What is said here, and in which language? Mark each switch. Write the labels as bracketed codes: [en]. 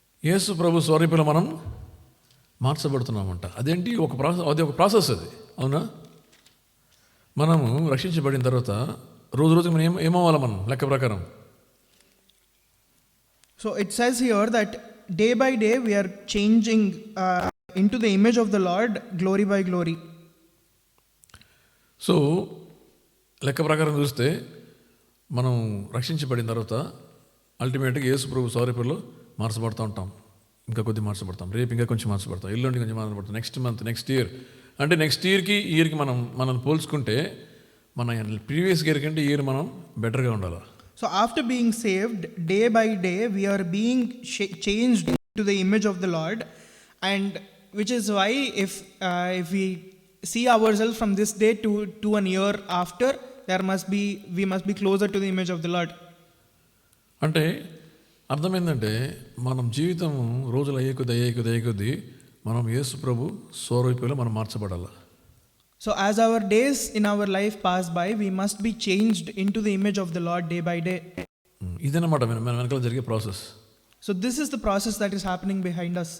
[te] యేసు ప్రభు స్వరూపంలో మనం మార్చబడుతున్నామంట. అదేంటి? అది ఒక ప్రాసెస్ అది, అవునా? మనము రక్షించబడిన తర్వాత రోజు రోజు మనం ఏమవ్వాలి మనం లెక్క ప్రకారం? [en] So it says here that day by day we are changing into the image of the Lord, glory by glory. [te] So లెక్క ప్రకారం చూస్తే మనం రక్షించబడిన తర్వాత అల్టిమేట్గా యేసు ప్రభు స్వరూపంలో మార్చబడుతూ ఉంటాం. ఇంకా కొద్ది మార్చబడతాం, రేపు ఇంకా కొంచెం మార్చబడతాం, ఎల్లుండి కొంచెం మార్చబడతాం, [en] Next month, next year. [te] అంటే నెక్స్ట్ ఇయర్కి మనం పోల్చుకుంటే మన ప్రీవియస్ ఇయర్ కంటే ఇయర్ మనం బెటర్గా ఉండాలి. [en] So after being saved, day by day we are being changed to the image of the Lord, and which is why if we see ourselves from this day to an year after, we must be closer to the image of the Lord. [te] అంటే అర్థం ఏంటంటే మనం జీవితం రోజులు అయ్యే కొద్దీ మనం యేసు ప్రభు స్వరూపంలో మనం మార్చబడాలి. [en] So as our days in our life pass by, we must be changed into the image of the Lord day by day. [te] ఇదన్నమాట మన వెనకాల జరిగే process. So this is the process that is happening behind us.